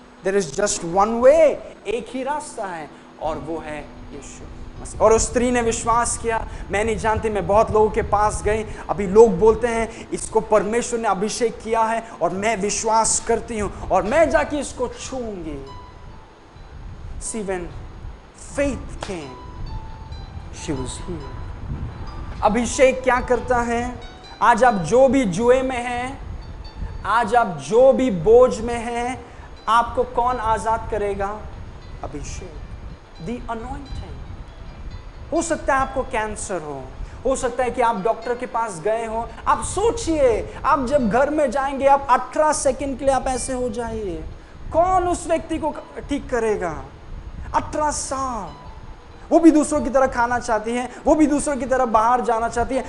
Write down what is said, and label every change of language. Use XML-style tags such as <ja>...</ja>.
<en>there is just one way,</en> <hi>एक ही रास्ता है, और वो है यीशु मसीह। और उस स्त्री ने विश्वास किया। मैं नहीं जानती, मैं बहुत लोगों के पास गई, अभी लोग बोलते हैं इसको परमेश्वर ने अभिषेक किया है, और मैं विश्वास करती हूं और मैं जाके इसको छूऊंगी।</hi> <en>See, when faith came, she was healed.</en> <hi>अभिषेक क्या करता है? आज आप जो भी जुए में हैं, आज आप जो भी बोझ में हैं, आपको कौन आजाद करेगा?</hi> <en>अभिषेक, the anointing।</en> <hi>हो सकता है आपको कैंसर हो सकता है कि आप डॉक्टर के पास गए हो। आप सोचिए, आप जब घर में जाएंगे, आप 18 सेकंड के लिए आप ऐसे हो जाइए, कौन उस व्यक्ति को ठीक करेगा? 18 साल, वो भी दूसरों की तरह खाना चाहती है, वो भी दूसरों की तरह बाहर जाना चाहती है।</hi>